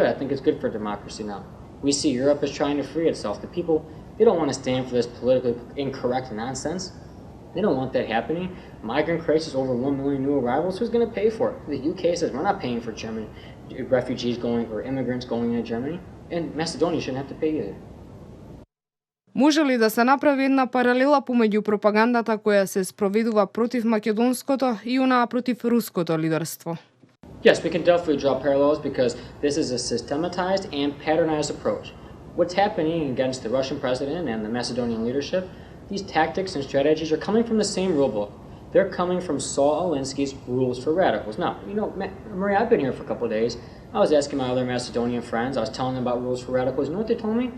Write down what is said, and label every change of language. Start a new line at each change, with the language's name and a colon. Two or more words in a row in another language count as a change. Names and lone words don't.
English: I think it's good for democracy now. We see Europe is trying to free itself. The people, they don't want to stand for this politically incorrect nonsense. They don't want that happening. Migrant crisis, over 1 million new arrivals. Who's going to pay for it? The UK says we're not paying for Germany, refugees going or immigrants going into Germany. And Macedonia shouldn't have to pay either.
Macedonian: Може ли да се направи една паралела помеѓу пропагандата која се спроведува против македонското и онаа против руското лидерство?
English: Yes, we can definitely draw parallels because this is a systematized and patternized approach. What's happening against the Russian president and the Macedonian leadership, these tactics and strategies are coming from the same rulebook. They're coming from Saul Alinsky's Rules for Radicals. Now, Maria, I've been here for a couple of days. I was asking my other Macedonian friends, I was telling them about Rules for Radicals. You know what they told me?